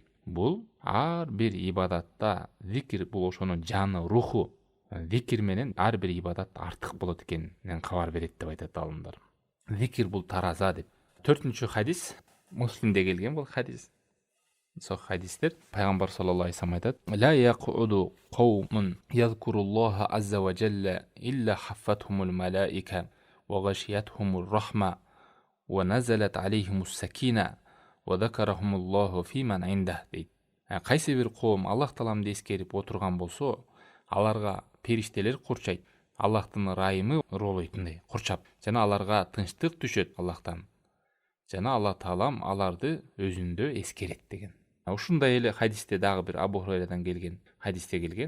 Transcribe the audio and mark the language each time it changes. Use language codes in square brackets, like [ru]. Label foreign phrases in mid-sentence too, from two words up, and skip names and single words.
[ky] Бул ар бир ибадатта зикир бул ошонун жаны, руху. Зикир менен ар бир ибадат артык болот экенинен кабар берет деп айтат аалымдар. Зикир бул тараза деп. 4-чү хадис Муслимде келген бул хадис. Сол хадистер пайгамбар [ar] صلى الله عليه وسلم [ky] айтат: [ar] "لا يقعد قوم يذكرون الله عز وجل إلا حفتهم الملائكة وغشيتهم الرحمة ونزلت عليهم السكينة وذكرهم الله فيمن عنده" дейт. [ky] Кайсы бир коом Аллах Тааламды эскерип отурган болсо, аларга периштелер курчайт, Аллахтын ырайымы роолойтундай курчап, жана аларга тынчтык түшөт Аллахтан. Жана Алла Таалам аларды өзүндө эскерет деген. Ушундай эле хадисте дагы бир Абу Хурайрадан келген хадисте келген.